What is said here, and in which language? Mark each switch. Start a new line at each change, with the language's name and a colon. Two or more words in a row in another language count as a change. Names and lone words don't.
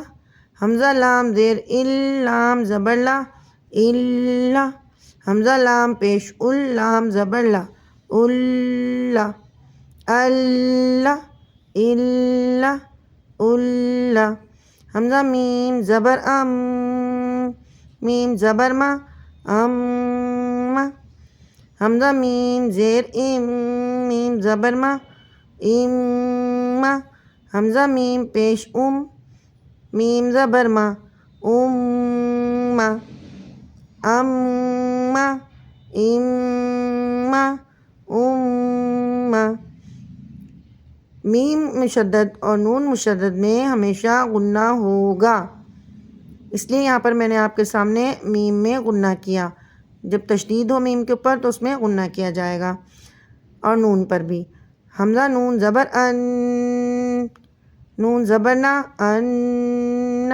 Urdu: حمزہ لام زیر ال، لام زبر لا، الا۔ حمزہ لام پیش ال، لام زبر لا، الا، اللہ، الا، الا۔ حمزہ میم زبر ام، میم زبر ما، اما۔ حمزہ میم زیر ام، میم زبر ما، اما۔ حمزہ میم پیش میم زبر ما امّا امّا امّا امّا۔ میم مشدد اور نون مشدد میں ہمیشہ غنہ ہوگا، اس لیے یہاں پر میں نے آپ کے سامنے میم میں غنہ کیا۔ جب تشدید ہو میم کے اوپر تو اس میں غنہ کیا جائے گا، اور نون پر بھی۔ حمزہ نون زبر ان، نون زبر نا ان۔